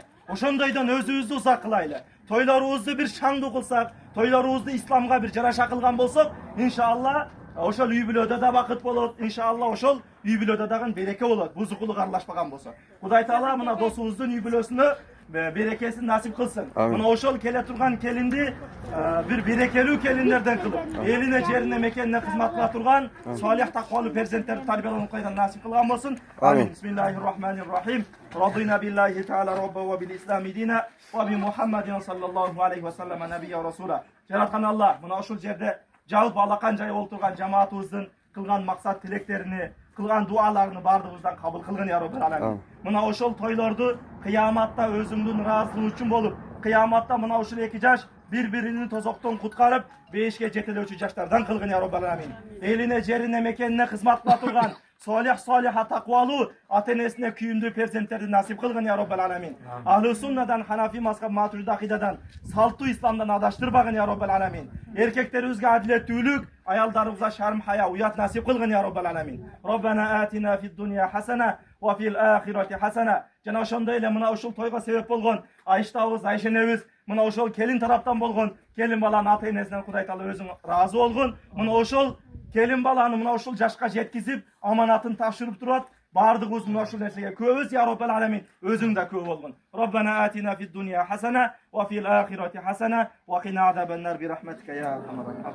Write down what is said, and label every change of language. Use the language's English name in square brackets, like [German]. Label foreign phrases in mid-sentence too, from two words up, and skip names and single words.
[Kyrgyz] Ошондойдон өзүбүздү узак кылайлы. Тойлорубузду бир шаңдуу кылсак, тойлорубузду исламга бир жараша кылган болсок, иншалла ошол үй бүлөдө да бакыт болот, иншалла ошол үй бүлөдө дагы береке болот, бузукулук аралашпаган болсо. Кудай таала мына досубуздун үй бүлөсүнө берекесин насип кылсын. Мына ошол келе турган келинди бир берекелүү келиндерден кылып, элине, жерине, мекенине кызмат кыла турган салих таквалуу перзенттерди тарбияланып койгон насип кылган болсун. Амин. [Arabic] بسم الله الرحمن الرحيم. رضينا بالله تعالى ربا وبالإسلام دينا وبمحمد صلى الله عليه وسلم نبيا ورسولا. [Kyrgyz] Жараткан Аллах мына ошол жерде жалп алакан жай болуп турган жамаатыбыздын кылган максат тилектерини, кылган дуаларını бардыгыбыздан кабыл кылгын [Arabic] يا رب العالمين. [Kyrgyz] Мына ошол тойлорду кыяматта өзүңдүн ыраазылыгың үчүн болуп, кыяматта мына ушул эки жаш бири-бирини тозоктон куткарып, бешке жетелөөчү жаштардан кылгын [Arabic] يا رب العالمين. [Kyrgyz] Элине, жерине, мекенине кызмат кыла турган салиха таквалуу ата-энесине күйүндүү перзенттерди насип кылгын [Arabic] يا رب العالمين. [Kyrgyz] Ахлы суннадан, ханафи мазхаб, матурид акыйдадан, салттуу исламдан адаштырбагын [Arabic] يا رب العالمين. [Kyrgyz] Эркектерибизге адилеттүүлүк, аялдарыбызга шарм хая, уят насип кылгын [Arabic] يا رب العالمين. ربنا آتنا في الدنيا حسنة وفي الآخرة حسنة. [Kyrgyz] Жана ошондой эле мына ушул тойго себеп болгон Айштабыз, Айшенебиз, мына ошол келин тараптан болгон келин баланын ата-энесинен Кудай таала өзүң ыраазы болгон. Мына ошол келин баланы мына ушул жашка жеткизип, аманатын тапшырып турат. Бардыгыбыз мына ушул нерсеге күбөбүз [Arabic] يا رب العالمين. [Kyrgyz] Өзүң да күбө болгон. [Arabic] ربنا آتنا في الدنيا حسنة وفي الآخرة حسنة وقنا عذاب النار برحمتك يا أرحم الراحمين.